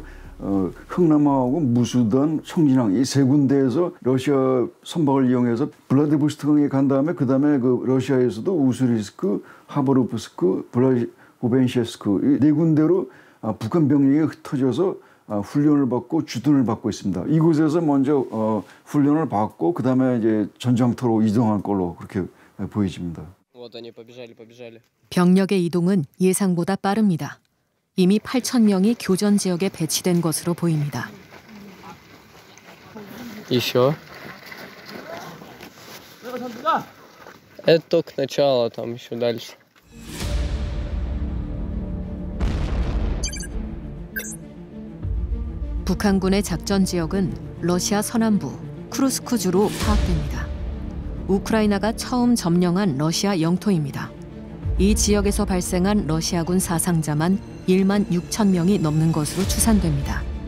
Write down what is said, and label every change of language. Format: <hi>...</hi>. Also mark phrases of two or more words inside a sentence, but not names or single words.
<ko>흥남하고 무수단, 청진항 이 세 군데에서 러시아 선박을 이용해서 블라디보스토크에 간 다음에 그다음에 그 러시아에서도 우스리스크, 하버로프스크, 고벤셰스크 이 네 군데로 북한 병력이 흩어져서 훈련을 받고 주둔을 받고 있습니다. 이곳에서 먼저 훈련을 받고 그다음에 이제 전장터로 이동할 걸로 그렇게 보여집니다. 병력의 이동은 예상보다 빠릅니다. 이미 8,000명이 교전 지역에 배치된 것으로 보입니다.</ko> <ru>Еще. Это только начало, там еще дальше.</ru> <ko>북한군의 작전 지역은 러시아 서남부 쿠르스크주로 파악됩니다. 우크라이나가 처음 점령한 러시아 영토입니다. 이 지역에서 발생한 러시아군 사상자만 1만 6천 명이 넘는 것으로 추산됩니다.</ko>